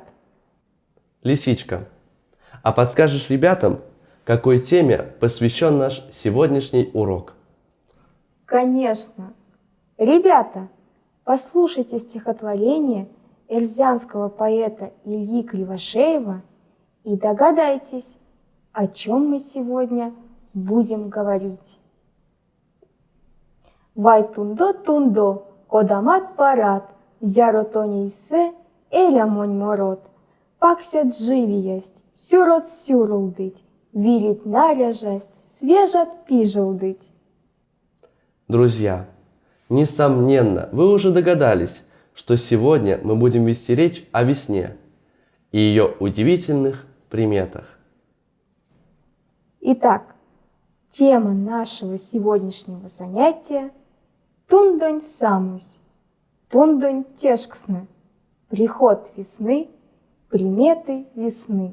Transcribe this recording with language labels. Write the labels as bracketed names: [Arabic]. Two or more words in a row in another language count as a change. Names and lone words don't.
[Russian] Лисичка, а подскажешь ребятам, какой теме посвящен наш сегодняшний урок? Конечно. Ребята, послушайте стихотворение эрзянского поэта Ильи Кривошеева и догадайтесь, о чем мы сегодня будем говорить. [Erzya] Вайтундо-тундо, кодамат парат, зяротонейсе, элямонь морот, паксят живість, сюрот сюрулдить, вилить наряжасть, свежат пижулдить. [Russian] Друзья, несомненно, вы уже догадались, что сегодня мы будем вести речь о весне и ее удивительных приметах. Итак, тема нашего сегодняшнего занятия – [Erzya] тундонь самусь, тундонь тешксны, [Russian] приход весны, приметы весны.